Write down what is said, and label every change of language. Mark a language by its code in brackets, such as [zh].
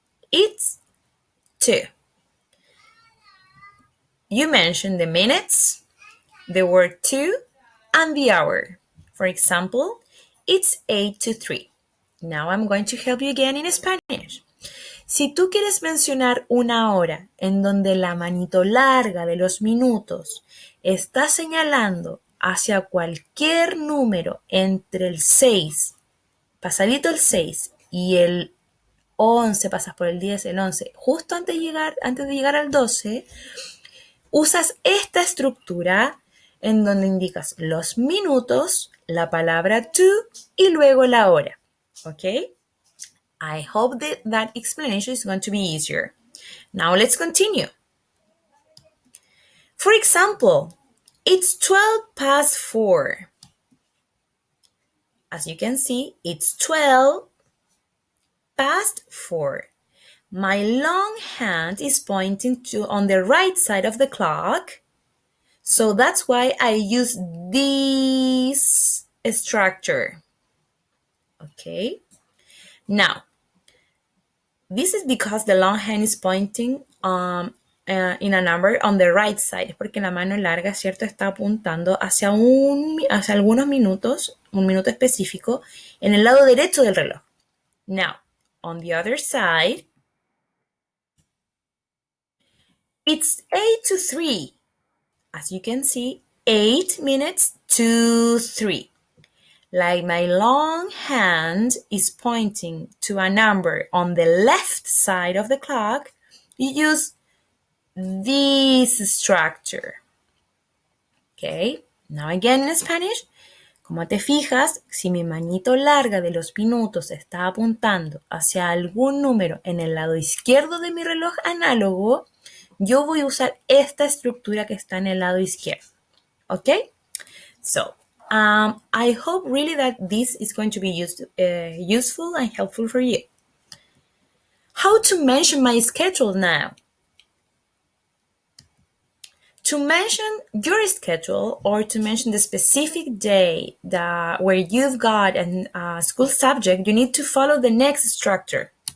[en] It's 2. You mention the minutes, the word 2, and the hour. For example, it's 8 to 3. Now I'm going to help you again in Spanish. [es] Si tú quieres mencionar una hora en donde la manito larga de los minutos está señalando hacia cualquier número entre el 6, pasadito el 6 y el 11, pasas por el 10, el 11, justo antes de llegar al 12, usas esta estructura en donde indicas los minutos, la palabra to y luego la hora. [en] ¿Ok? I hope that explanation is going to be easier. Now let's continue. For example, it's 12 past 4. As you can see, it's 12 past 4. My long hand is pointing to on the right side of the clock. So that's why I use this structure. Okay. Now, this is because the long hand is pointing in a number on the right side, [es] porque la mano larga, ¿cierto?, está apuntando hacia algunos minutos, un minuto específico, en el lado derecho del reloj. [en] Now, on the other side, it's 8 to 3. As you can see, 8 minutes to 3. Like my long hand is pointing to a number on the left side of the clock, you use this structure. Okay, now again in Spanish. [es] Como te fijas, si mi manito larga de los minutos está apuntando hacia algún número en el lado izquierdo de mi reloj análogo, yo voy a usar esta estructura que está en el lado izquierdo. [en] Okay? So, I hope really that this is going to be useful and helpful for you. How to mention my schedule now? To mention your schedule or to mention the specific day where you've got a school subject, you need to follow the next structure.